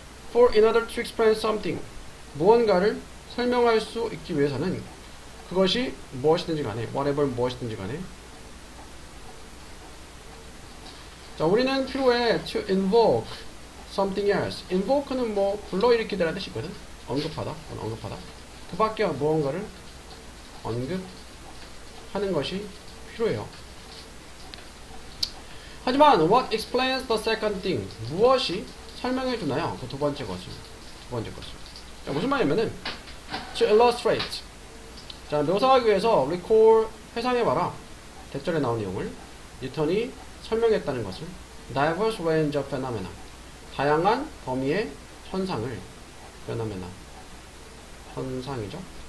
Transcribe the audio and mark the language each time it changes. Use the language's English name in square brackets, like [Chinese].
[English] For in order to explain something [Korean] 무언가를 설명할 수 있기 위해서는 그것이 무엇이든지 간에 whatever 무엇이든지 간에 자, 우리는 필요해 [English] to invoke something else. [Korean] invoke는 뭐 불러일으키다라는 뜻이 있거든. 언급하다, 언급하다. 그 밖에 무언가를 언급하는 것이 필요해요. [English] 하지만 what explains the second thing? [Korean] 무엇이 설명해 주나요? 그 두 번째 것을. 자, 무슨 말이냐면은 [English] to illustrate. [Korean] 자, 묘사하기 위해서 recall 회상해봐라. 대절에 나온 내용을 뉴턴이 설명했다는 것을 [English] diverse range of phenomena. [Korean] 다양한 범위의 현상을 phenomena. 현상이죠.